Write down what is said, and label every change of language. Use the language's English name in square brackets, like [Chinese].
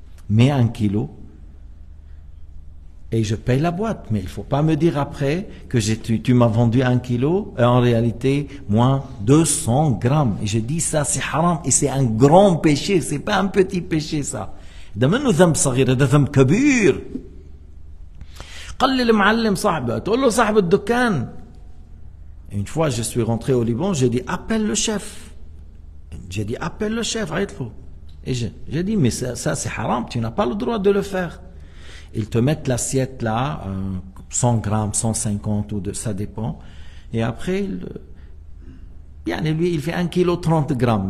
[French] Mais 1 kilo, et je paye la boîte. Mais il ne faut pas me dire après que tu m'as vendu 1 kilo, et en réalité, moins 200 grammes. Et je dis ça, c'est haram, et c'est un grand péché, c'est pas un petit péché ça. [Arabic] ده منه ذنب صغير، ده ذنب كبير. قال لي المعلم صاحبه، تقول له صاحب الدكان. [French] Une fois, je suis rentré au Liban, j'ai dit appelle le chef. J'ai dit appelle le chef, [Arabic] عيط له. [French] Et j'ai dit, mais ça c'est haram, tu n'as pas le droit de le faire. Ils te mettent l'assiette là, 100 grammes, 150, ça dépend. Et après, lui, il fait 1 kilo 30 grammes.